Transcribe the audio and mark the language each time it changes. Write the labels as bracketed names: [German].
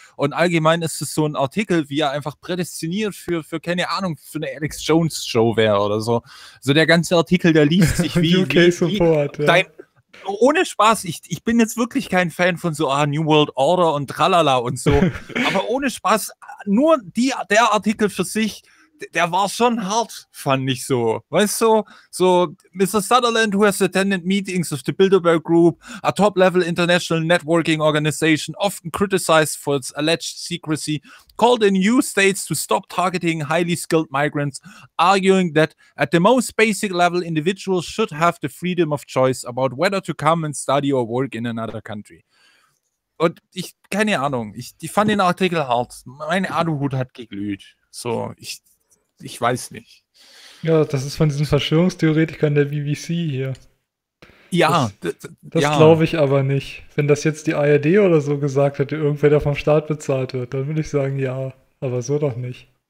[German] Und allgemein ist es so ein Artikel, wie er einfach prädestiniert für keine Ahnung, für eine Alex Jones Show wäre oder so. So der ganze Artikel, der liest sich wie UK Support. Wie dein, ja. Ohne Spaß, ich bin jetzt wirklich kein Fan von so New World Order und tralala und so. Aber ohne Spaß, nur der Artikel für sich. Der war schon hart, fand ich so. Weißt du, so Mr. [English] Sutherland, who has attended meetings of the Bilderberg Group, a top-level international networking organization, often criticized for its alleged secrecy, called in EU states to stop targeting highly skilled migrants, arguing that at the most basic level, individuals should have the freedom of choice about whether to come and study or work in another country. [German] Und ich, keine Ahnung, ich fand den Artikel hart. Mein Aluhut hat geglüht. So, ich weiß nicht. Ja, das ist von diesen Verschwörungstheoretikern der BBC hier. Ja. Das ja. Glaube ich aber nicht. Wenn das jetzt die ARD oder so gesagt hätte, irgendwer, der vom Staat bezahlt wird, dann würde ich sagen, ja, aber so doch nicht.